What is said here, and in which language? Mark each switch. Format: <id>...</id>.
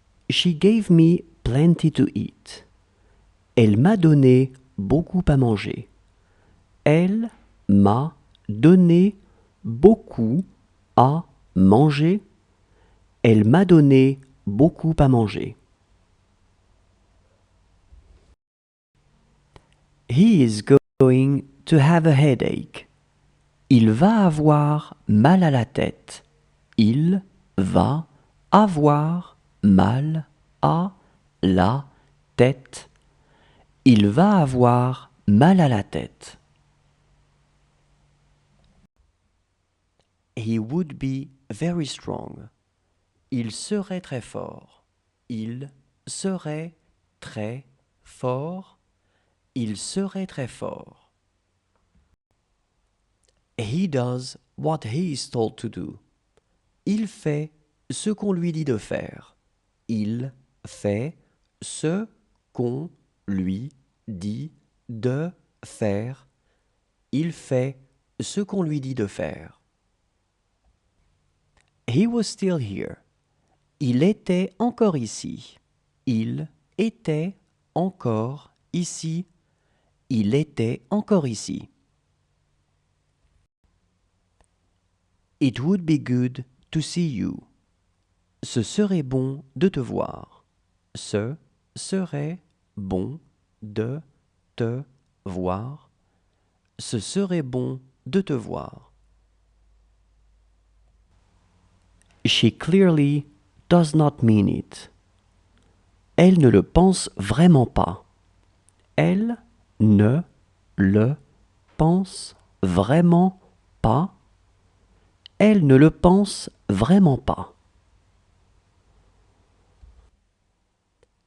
<en>She gave me plenty to eat.</en> <fr>Elle m'a donné beaucoup à manger. Elle m'a donné beaucoup à manger. Elle m'a donné beaucoup à manger.</fr> <en>He is going to have a headache.</en> <fr>Il va avoir mal à la tête. Il va avoir mal à la tête. Il va avoir mal à la tête.</fr> <en>He would be very strong.</en> <fr>Il serait très fort. Il serait très fort. Il serait très fort.</fr> <en>He does what he is told to do.</en> <fr>Il fait ce qu'on lui dit de faire. Il fait ce qu'on lui dit de faire. Il fait ce qu'on lui dit de faire.</fr> <en>He was still here.</en> <fr>Il était encore ici. Il était encore ici. Il était encore ici.</fr> <en>It would be good to see you.</en> <fr>Ce serait bon de te voir. Ce serait bon de te voir. Ce serait bon de te voir.</fr> <en>She clearly does not mean it.</en> <fr>Elle ne le pense vraiment pas. Elle ne le pense vraiment pas. Elle ne le pense vraiment pas.</fr> <en>He would be just before me.</en> <fr>Il serait</fr>